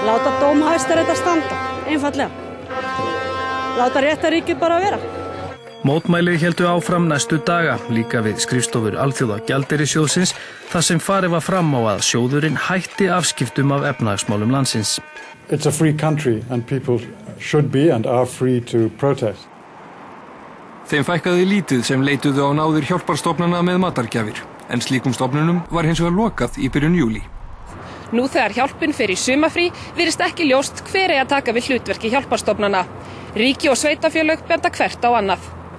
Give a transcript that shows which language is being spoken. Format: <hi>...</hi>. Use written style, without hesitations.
<is>Láta dóma Hæstaréttar standa, einfaldlega. Láta réttaríkið bara vera. Mótmæli héldu áfram næstu daga, líka við skrifstofur Alþjóða Gjaldeyrisjóðsins, þar sem farið var fram á að sjóðurinn hætti afskiptum af efnahagsmálum landsins.</is> <en>It's a free country and people should be and are free to protest.</en> <is>Þeim fækkaði lítið sem leituðu á náðir hjálparstofnana með matargjafir, en slíkum stofnunum var hins vegar lokað í byrjun júlí. Nú þegar hjálpin fer í sumafrí virðist ekki ljóst hver eigi að taka við hlutverki hjálparstofnana. Ríki og sveitafélög benda hvert á annað.</is>